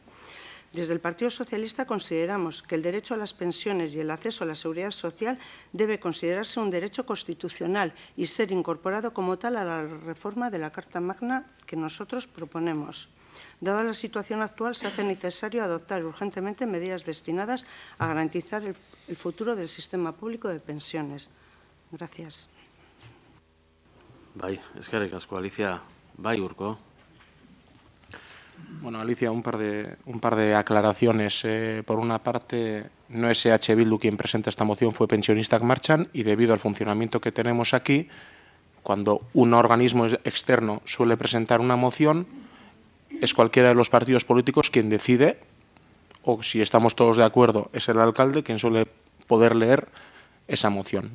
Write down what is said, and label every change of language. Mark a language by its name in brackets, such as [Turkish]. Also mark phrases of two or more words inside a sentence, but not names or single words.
[Spanish] Desde el Partido Socialista consideramos que el derecho a las pensiones y el acceso a la seguridad social debe considerarse un derecho constitucional y ser incorporado como tal a la reforma de la Carta Magna que nosotros proponemos. Dada la situación actual, se hace necesario adoptar urgentemente medidas destinadas a garantizar el futuro del sistema público de pensiones. Gracias. [Basque] Bai, eskerrik asko, Alicia. Bai, Urko. [Spanish] Bueno, Alicia, un par de aclaraciones. Por una parte, no es EH Bildu quien presenta esta moción, fue Pensionistak Martxan, y debido al funcionamiento que tenemos aquí, cuando un organismo externo suele presentar una moción, es cualquiera de los partidos políticos quien decide, o si estamos todos de acuerdo, es el alcalde quien suele poder leer esa moción.